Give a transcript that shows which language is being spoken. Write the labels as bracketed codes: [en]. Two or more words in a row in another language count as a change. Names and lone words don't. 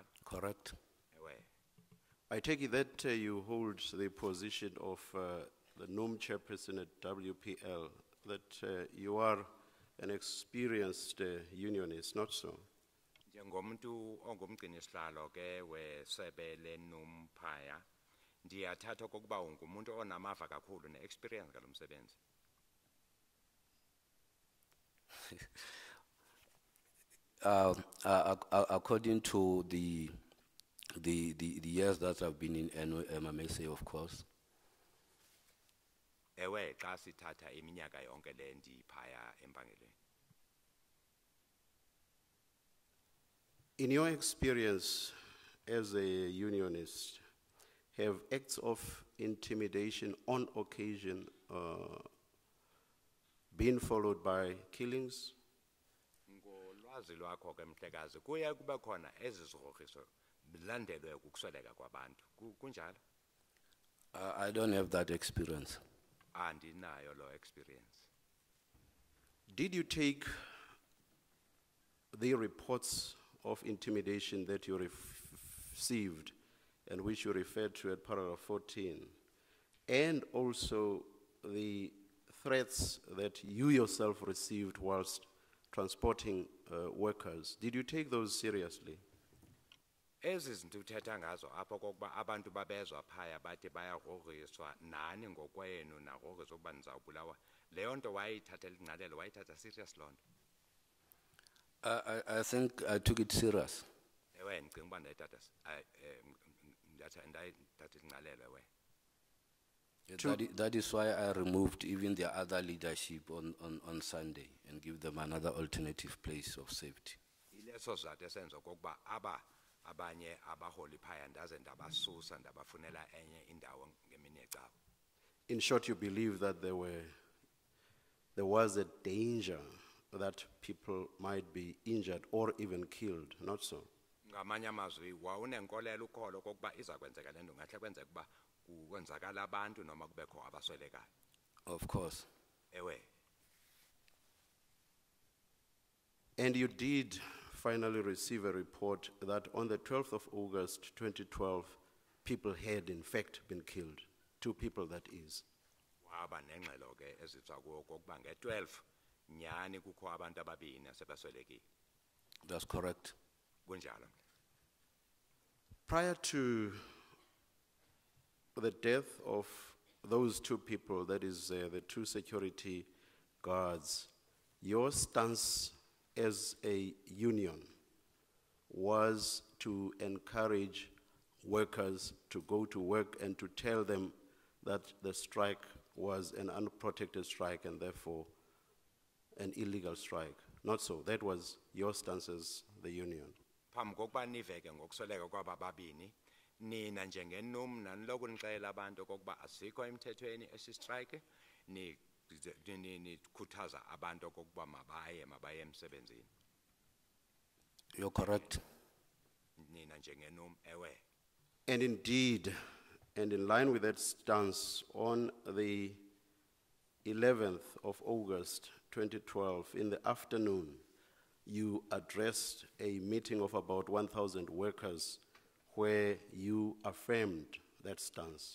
[en] Correct. [xh] Ewe. [en] I take it that you hold the position of the NUM chairperson at WPL, that you are an experienced unionist, not so? [xh] Njengomntu ongumgcinisihlalo ke wesebe lenum phaya ndiyathatha okokuba ungumuntu onamava kakhulu ne-experience ngalo msebenzi. [en] According to the years that I've been in MMSA, of course, [xh] Ewe xa sithatha iminyaka yonke le ndiphaya empangelweni. [en] In your experience as a unionist, have acts of intimidation on occasion been followed by killings? [xh] Ngolwazi lwakho ke mhlekazi kuye kube khona ezi zigrogriso bilandelwe kukusweleka kwabantu kunjalo? [en] I don't have that experience. [xh] Andinayo lo experience. [en] Did you take the reports of intimidation that you received and which you referred to at paragraph 14, and also the threats that you yourself received whilst transporting workers, did you take those seriously? [xh] Ezi zinto uthetha ngazo apho kokuba abantu babezwa phaya bathi bayagrogriswa nani ngokwenu nagrogriswa ukuba nizawubulawa leyo nto wayithathela ingqalelo wayithatha serious loo nto? [en] I think I took it serious. [xh] Ewe ndicinga uba ndayithatha ingqalelo ewe. [en] That is why I removed even the other leadership on Sunday and give them another alternative place of safety. [xh] Ileso sizathu esenza okokuba abanye abaholi phaya ndaze ndabasusa ndabafunela enye indawo ngemini yecawa. [en] In short, you believe that there was a danger that people might be injured or even killed, not so? [xh] Ngamanye amazwi wawunenkolelo ukholo okokuba iza kwenzeka le nto ngahle kwenzeka ukuba kwenzakala abantu noma kubekho abaswelekayo. [en] Of course. [xh] Ewe. [en] And you did finally receive a report that on the 12th of August 2012, people had in fact been killed. 2 people, that is. [xh] Waba nengxelo ke ezitswa kuwo kokuba nge-12 nyani kukho abantu ababini asebaswelekile. [en] That's correct. [xh] Kunjalo. [en] Prior to the death of those 2 people, that is the 2 security guards, your stance as a union was to encourage workers to go to work and to tell them that the strike was an unprotected strike and therefore an illegal strike. Not so. That was your stance as the union. [xh] Phambi kokuba niveke ngokusweleka kwaba babini nina njengenum naniloko nixelela abantu okokuba asikho emthethweni esi-strike nikhuthaza abantu okokuba mabaye emsebenzini. [en] You're correct. [xh] Nina njengenum ewe. [en] And indeed, and in line with that stance, on the 11th of August 2012, in the afternoon, you addressed a meeting of about 1,000 workers where you affirmed that stance.